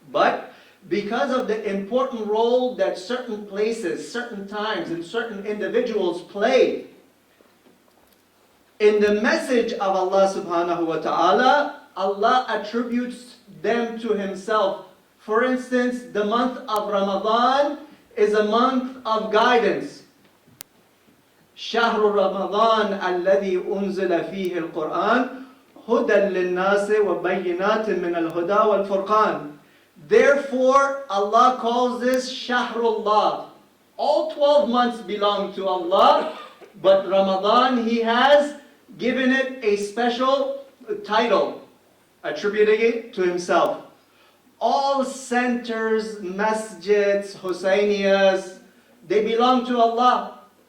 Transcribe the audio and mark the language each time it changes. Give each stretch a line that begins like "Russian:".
English: But because of the important role that certain places, certain times, and certain individuals play in the message of Allah subhanahu wa ta'ala, Allah attributes them to Himself. For instance, the month of Ramadan is a month of guidance.
Arabic: شهر رمضان الذي أنزل فيه القرآن هدى للناس وبينات من الهدى والفرقان.
English: Therefore, Allah calls this Shahrullah. All 12 months belong to Allah, but Ramadan, He has given it a special title, attributing it to Himself. All centers, masjids, Husayniyas, they belong to Allah.